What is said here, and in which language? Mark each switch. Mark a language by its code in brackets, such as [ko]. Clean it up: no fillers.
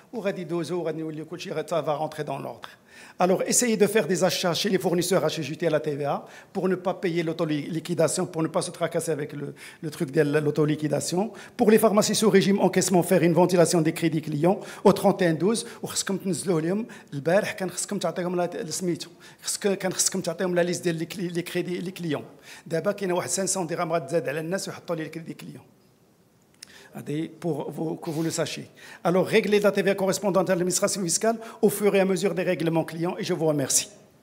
[fr] Ça va rentrer dans l'ordre. Alors, essayez de faire des achats chez les fournisseurs assujettis à la TVA pour ne pas payer l'autoliquidation, pour ne pas se tracasser avec le truc de l'autoliquidation. Pour les pharmacies sous régime encaissement, faire une ventilation des crédits clients au 31/12. [ar] وخصكم تنزلوا لهم البارح كان خصكم تعطيهم سميتو كان خصكم تعطيهم لا ليست ديال لي كريدي لي كليون. دابا كاينه واحد 500 درهم غتزاد على الناس ويحطوا لي كريدي كليون. [fr] Pour que vous le sachiez. Alors, régler la TVA correspondante à l'administration fiscale au fur et à mesure des règlements clients et je vous remercie.